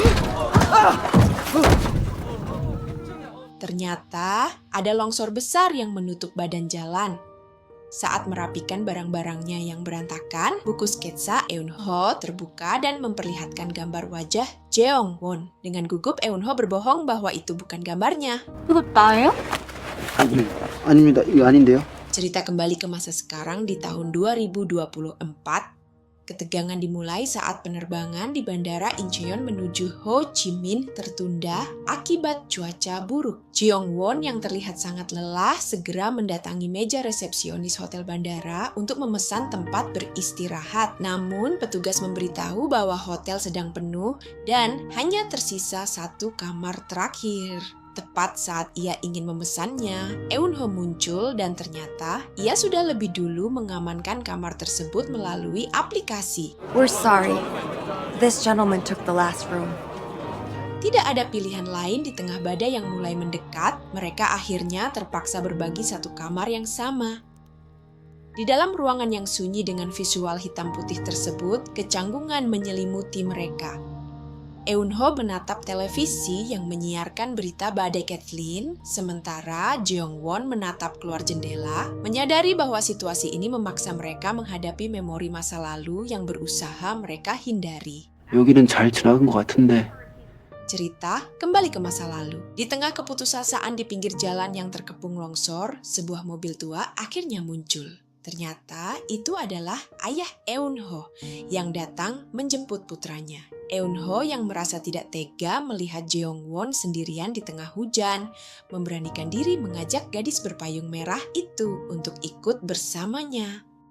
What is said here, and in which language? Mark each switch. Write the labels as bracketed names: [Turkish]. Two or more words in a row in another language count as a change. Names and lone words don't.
[Indonesian] Ternyata ada longsor besar yang menutup badan jalan. Saat merapikan barang-barangnya yang berantakan, buku sketsa Eun-ho terbuka dan memperlihatkan gambar wajah Jeong Won. Dengan gugup, Eun-ho berbohong bahwa itu bukan gambarnya. [Korean] 이거 나예요? 아닙니다. 이거 아닌데요. [Indonesian] Cerita kembali ke masa sekarang di tahun 2024. Ketegangan dimulai saat penerbangan di Bandara Incheon menuju Ho Chi Minh tertunda akibat cuaca buruk. Jeong Won yang terlihat sangat lelah segera mendatangi meja resepsionis hotel bandara untuk memesan tempat beristirahat. Namun petugas memberitahu bahwa hotel sedang penuh dan hanya tersisa satu kamar terakhir. Tepat saat ia ingin memesannya, Eun-ho muncul dan ternyata ia sudah lebih dulu mengamankan kamar tersebut melalui aplikasi. [English] We're sorry. This gentleman took the last room. [Indonesian] Tidak ada pilihan lain di tengah badai yang mulai mendekat, mereka akhirnya terpaksa berbagi satu kamar yang sama. Di dalam ruangan yang sunyi dengan visual hitam putih tersebut, kecanggungan menyelimuti mereka. Eun-ho menatap televisi yang menyiarkan berita badai Kathleen, sementara Jeong-won menatap keluar jendela, menyadari bahwa situasi ini memaksa mereka menghadapi memori masa lalu yang berusaha mereka hindari. [Korean] 여기는 잘 지나간 것 같은데. [Indonesian] Cerita kembali ke masa lalu. Di tengah keputusasaan di pinggir jalan yang terkepung longsor, sebuah mobil tua akhirnya muncul. Ternyata itu adalah ayah Eun-ho yang datang menjemput putranya. Eun-ho yang merasa tidak tega melihat Jeong-won sendirian di tengah hujan, memberanikan diri mengajak gadis berpayung merah itu untuk ikut bersamanya.